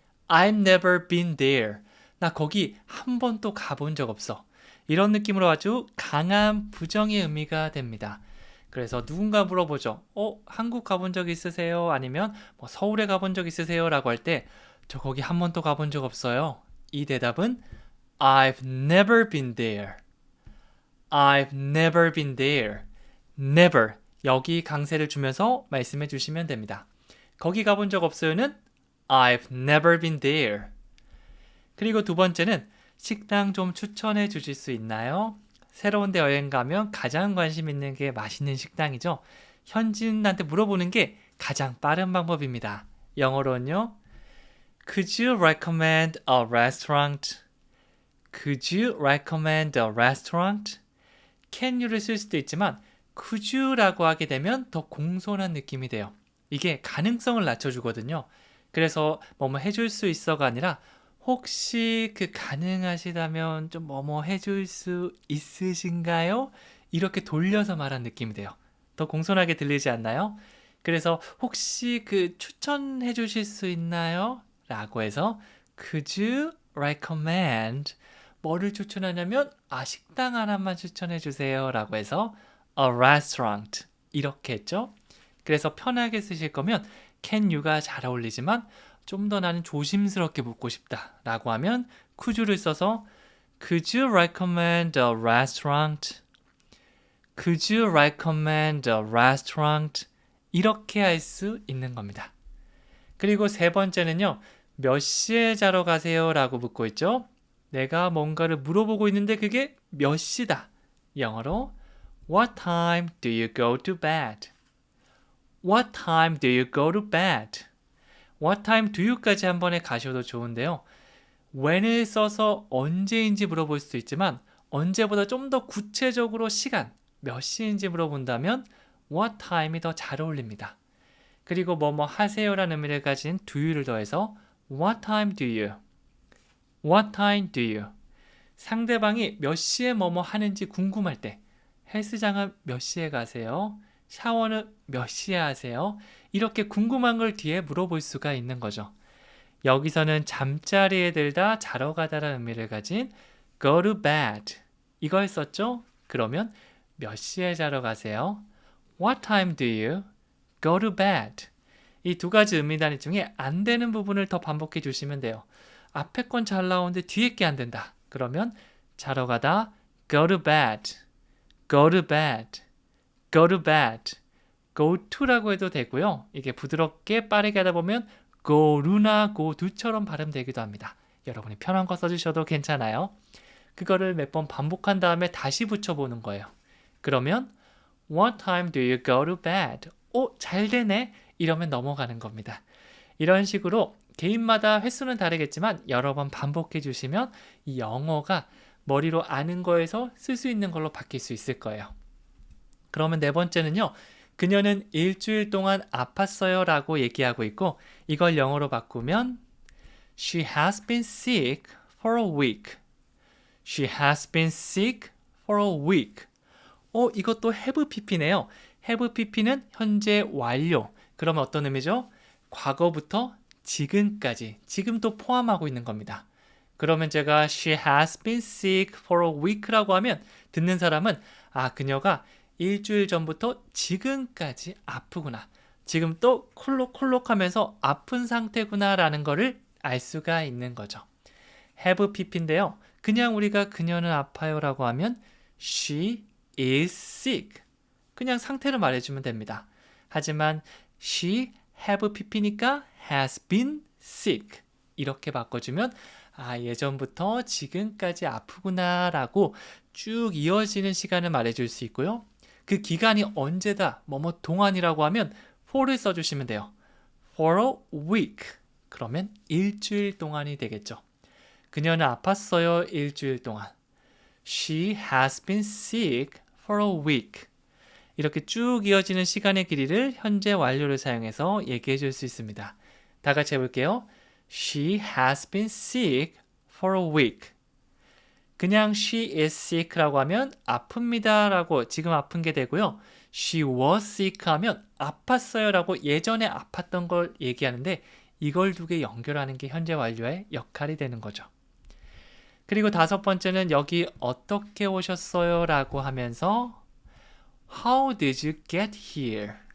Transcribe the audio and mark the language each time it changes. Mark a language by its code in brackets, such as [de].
[en] I've never been there. [ko] 나 거기 한 번도 가본 적 없어. 이런 느낌으로 아주 강한 부정의 의미가 됩니다. 그래서 누군가 물어보죠. 한국 가본 적 있으세요? 아니면 서울에 가본 적 있으세요? 라고 할 때 저 거기 한 번도 가본 적 없어요. 이 대답은 [en] I've never been there. I've never been there. Never. [ko] 여기 강세를 주면서 말씀해 주시면 됩니다. 거기 가본 적 없어요는 [en] I've never been there. [ko] 그리고 두 번째는 식당 좀 추천해 주실 수 있나요? 새로운 데 여행 가면 가장 관심 있는 게 맛있는 식당이죠. 현지인한테 물어보는 게 가장 빠른 방법입니다. 영어로는요. [en] Could you recommend a restaurant? Could you recommend a restaurant? Can you [ko] 를 쓸 수도 있지만 [en] could you [ko] 라고 하게 되면 더 공손한 느낌이 돼요. 이게 가능성을 낮춰주거든요. 그래서 뭐뭐 해줄 수 있어가 아니라 혹시 가능하시다면 좀 뭐뭐 해줄 수 있으신가요? 이렇게 돌려서 말한 느낌이 돼요. 더 공손하게 들리지 않나요? 그래서 혹시 추천해 주실 수 있나요? 라고 해서 [en] Could you recommend [ko] 뭐를 추천하냐면 식당 하나만 추천해 주세요 라고 해서 [en] a restaurant [ko] 이렇게 했죠. 그래서 편하게 쓰실 거면 [en] can you [ko] 가 잘 어울리지만 좀 더 나는 조심스럽게 묻고 싶다 라고 하면 [en] could you [ko] 를 써서 [en] Could you recommend a restaurant? Could you recommend a restaurant? [ko] 이렇게 할 수 있는 겁니다. 그리고 세 번째는요. 몇 시에 자러 가세요? 라고 묻고 있죠. 내가 뭔가를 물어보고 있는데 그게 몇 시다. 영어로 [en] What time do you go to bed? What time do you go to bed? What time do you [ko] 까지 한 번에 가셔도 좋은데요. when을 써서 언제인지 물어볼 수도 있지만 언제보다 좀 더 구체적으로 시간, 몇 시인지 물어본다면 [en] what time [ko] 이 더 잘 어울립니다. 그리고 뭐뭐 하세요라는 의미를 가진 [en] do you [ko] 를 더해서 [en] What time do you? What time do you? [ko] 상대방이 몇 시에 뭐뭐 하는지 궁금할 때 헬스장은 몇 시에 가세요? 샤워는 몇 시에 하세요? 이렇게 궁금한 걸 뒤에 물어볼 수가 있는 거죠. 여기서는 잠자리에 들다 자러 가다라는 의미를 가진 [en] go to bed [ko] 이걸 썼죠? 그러면 몇 시에 자러 가세요? [en] What time do you go to bed? [ko] 이 두 가지 의미 단위 중에 안 되는 부분을 더 반복해 주시면 돼요. 앞에 건 잘 나오는데 뒤에 게 안 된다. 그러면 자러 가다 [en] go to bed, go to bed, go to [ko] bed, go to라고 해도 되고요. 이게 부드럽게 빠르게 하다 보면 [en] go to [ko] 나 go to처럼 발음되기도 합니다. 여러분이 편한 거 써주셔도 괜찮아요. 그거를 몇 번 반복한 다음에 다시 붙여보는 거예요. 그러면 [en] What time do you go to bed? [ko] 잘 되네. 이러면 넘어가는 겁니다. 이런 식으로 개인마다 횟수는 다르겠지만 여러 번 반복해 주시면 이 영어가 머리로 아는 거에서 쓸 수 있는 걸로 바뀔 수 있을 거예요. 그러면 네 번째는요. 그녀는 일주일 동안 아팠어요 라고 얘기하고 있고 이걸 영어로 바꾸면 [en] She has been sick for a week. She has been sick for a week. [ko] 이것도 have pp네요. have pp는 현재 완료. 그러면 어떤 의미죠? 과거부터 지금까지, 지금도 포함하고 있는 겁니다. 그러면 제가 [en] She has been sick for a week [ko] 라고 하면 듣는 사람은 그녀가 일주일 전부터 지금까지 아프구나. 지금 또 콜록콜록하면서 아픈 상태구나 라는 거를 알 수가 있는 거죠. have pp인데요. 그냥 우리가 그녀는 아파요 라고 하면 [en] She is sick. [ko] 그냥 상태를 말해주면 됩니다. 하지만 [en] she have pp [ko] 니까 [en] has been sick. [ko] 이렇게 바꿔주면 예전부터 지금까지 아프구나 라고 쭉 이어지는 시간을 말해줄 수 있고요. 그 기간이 언제다, 뭐뭐 동안이라고 하면 for를 써주시면 돼요. [en] for a week. [ko] 그러면 일주일 동안이 되겠죠. 그녀는 아팠어요, 일주일 동안. [en] She has been sick for a week. [ko] 이렇게 쭉 이어지는 시간의 길이를 현재 완료를 사용해서 얘기해 줄 수 있습니다. 다 같이 해볼게요. [en] She has been sick for a week. [ko] 그냥 [en] she is sick [ko] 라고 하면 아픕니다 라고 지금 아픈 게 되고요. [en] She was sick [ko] 하면 아팠어요 라고 예전에 아팠던 걸 얘기하는데 이걸 두 개 연결하는 게 현재 완료의 역할이 되는 거죠. 그리고 다섯 번째는 여기 어떻게 오셨어요 라고 하면서 [en] How did you get here?